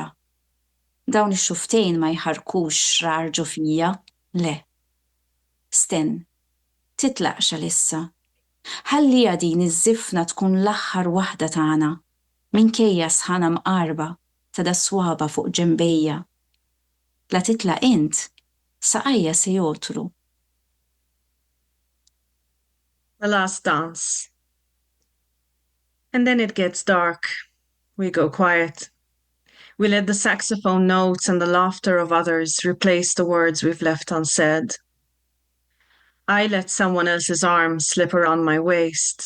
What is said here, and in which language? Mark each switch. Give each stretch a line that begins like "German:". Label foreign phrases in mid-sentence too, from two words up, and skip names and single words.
Maltese: Dawn ix-xuftejn ma jħarkux xrar fija, le. Sten, titlaq xalissa, Ħallija din iż-żifna tkun l-aħħar waħda tagħna minkejja sħana mqarba ta' daswaba fuq ġembejja. La titlaq int, saqajja se jotru.
English: The last dance. And then it gets dark. We go quiet. We let the saxophone notes and the laughter of others replace the words we've left unsaid. I let someone else's arm slip around my waist.